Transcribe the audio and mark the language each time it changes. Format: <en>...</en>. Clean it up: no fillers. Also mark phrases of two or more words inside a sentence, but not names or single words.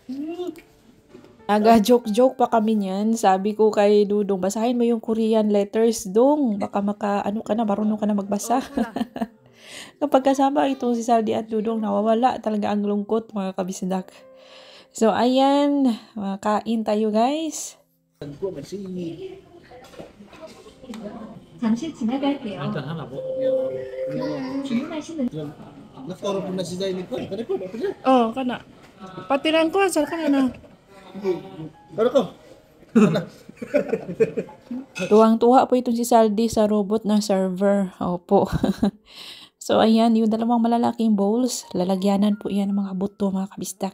<tl>Joke pa kami niyan. Sabi ko kay Dudong, basahin mo yung</tl> <en>Korean letters,</en> <tl>Dong. Baka marunong ka na magbasa. Kapag kasama itong si Saldi at Dudong, nawawala talaga ang lungkot mga kabisdak. So, ayan. Kain tayo guys.</tl> <ko>잠시 지나갈게요. 일단 하나 먹어. 주문하시는</ko> <tl>Nagturo po na si Zainib ko.</tl> <ceb>Kani po, dapat na. Kana. Patiran ko, saan ka na? Kani ko.</ceb> <tl>Tuwang-tuwa po itong si Saldi sa robot na server. Opo. So, ayan, yung dalawang malalaking bowls, lalagyanan po yan ng mga buto, mga kabisdak.</tl>